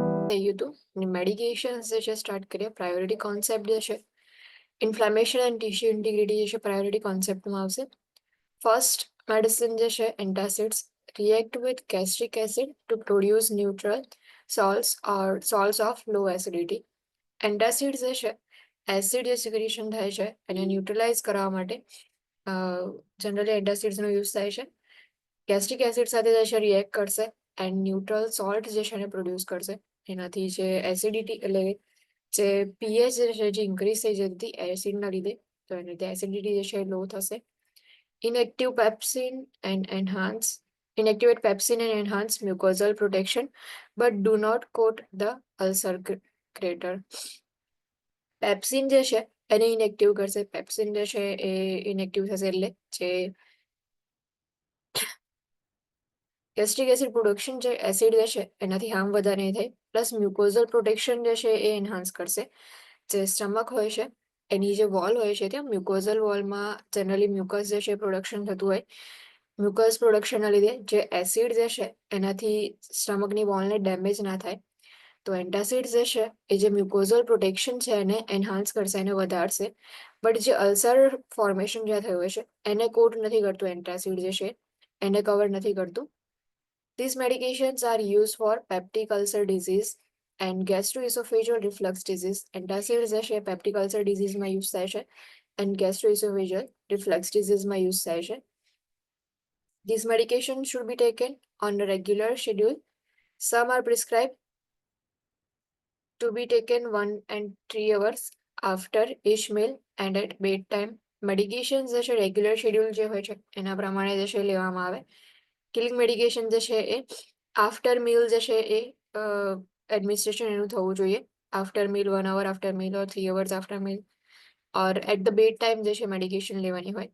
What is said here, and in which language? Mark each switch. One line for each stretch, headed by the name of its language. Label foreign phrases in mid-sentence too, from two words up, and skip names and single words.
Gujarati: થયું હતું મેડિકેશન્સ જે છે સ્ટાર્ટ કરીએ.
English: priority concept
Gujarati: જે છે
English: inflammation and tissue integrity
Gujarati: જે છે પ્રાયોરિટી કોન્સેપ્ટમાં આવશે.
English: first medicine જે છે એન્ટાસિડ્સ react with gastric acid to produce neutral salts of low acidity.
Gujarati: એન્ટાસિડ્સ જે છે એસિડ જે સિક્રેશન થાય છે એને ન્યુટ્રલાઇઝ કરવા માટે જનરલી એન્ટાસિડ્સનો યુઝ થાય છે.
English: gastric acid
Gujarati: સાથે જે છે રિએક્ટ કરશે એન્ડ
English: neutral salt
Gujarati: જે છે એને પ્રોડ્યુસ કરશે. એનાથી જે એસિડિટી એટલે જે પીએચ જે છે જે ઇન્ક્રીઝ થઈ જતી હતી એસિડના લીધે, તો એની લીધે એસિડિટી જે છે લો થશે.
English: Inactivate pepsin and enhance mucosal protection, but do not coat the ulcer crater.
Gujarati: પેપ્સિન જે છે એને ઇનેક્ટિવ કરશે. પેપ્સિન જે છે એ ઇનેક્ટિવ થશે એટલે જે
English: gastric acid production
Gujarati: જે એસિડ જે છે એનાથી હાર્મ વધારે નહીં થાય.
English: plus mucosal protection
Gujarati: જે છે એ એન્હાન્સ કરશે. જે સ્ટમક હોય છે એની જે વોલ હોય છે ત્યાં મ્યુકોઝલ વોલમાં જનરલી મ્યુકસ જે છે પ્રોડક્શન થતું હોય. મ્યુકસ પ્રોડક્શનના લીધે જે એસિડ જે છે એનાથી સ્ટમકની વોલને ડેમેજ ના થાય. તો એન્ટાસિડ જે છે એ જે
English: mucosal protection
Gujarati: છે એને એન્હાન્સ કરશે, એને વધારશે. બટ જે અલ્સર ફોર્મેશન જ્યાં થયું હોય છે એને કોટ નથી કરતું એન્ટાસિડ જે છે, એને કવર નથી કરતું.
English: These medications are used for peptic ulcer disease and gastroesophageal reflux disease.
Gujarati: Antacids જે છે
English: peptic ulcer disease
Gujarati: માં યુઝ થાય છે
English: and gastroesophageal reflux disease
Gujarati: માં યુઝ થાય છે.
English: These medications should be taken on a regular schedule. Some are prescribed to be taken 1 and 3 hours after each meal and at bedtime.
Gujarati: Medications જે છે
English: regular schedule
Gujarati: જે હોય છે એના પ્રમાણે જે છે લેવામાં આવે. કિલિંગ મેડિકેશન જે છે એ
English: after meal
Gujarati: જે છે એ એડમિનિસ્ટ્રેશન એનું થવું જોઈએ.
English: after meal 1 hour after meal or 3 hours after meal or at the bed time
Gujarati: જે છે મેડિકેશન લેવાની હોય.